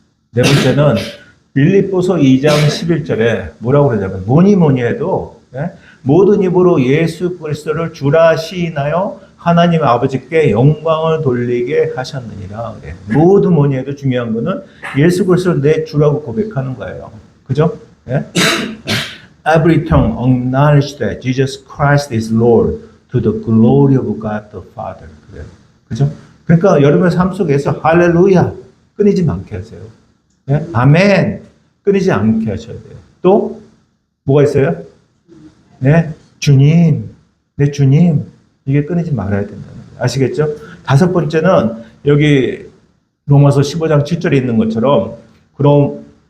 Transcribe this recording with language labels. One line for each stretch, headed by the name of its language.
Korean: 네 번째는 빌립보서 2장 11절에 뭐라고 그러냐면 뭐니 해도 예? 모든 입으로 예수 그리스도를 주라 시인하여 하나님 아버지께 영광을 돌리게 하셨느니라. 그래. 뭐니 해도 중요한 거는 예수 그리스도를 내 주라고 고백하는 거예요. 그죠? 예?
English: Every tongue acknowledge that Jesus Christ is Lord to the glory of God the Father.
Korean: 그래요. 그죠? 그러니까 여러분의 삶 속에서 할렐루야 끊이지 않게 하세요. 예? 아멘 끊이지 않게 하셔야 돼요. 또 뭐가 있어요? 네, 주님, 내 주님 이게 끊이지 말아야 된다는 거예요. 아시겠죠? 다섯 번째는 여기 로마서 15장 7절에 있는 것처럼 그럼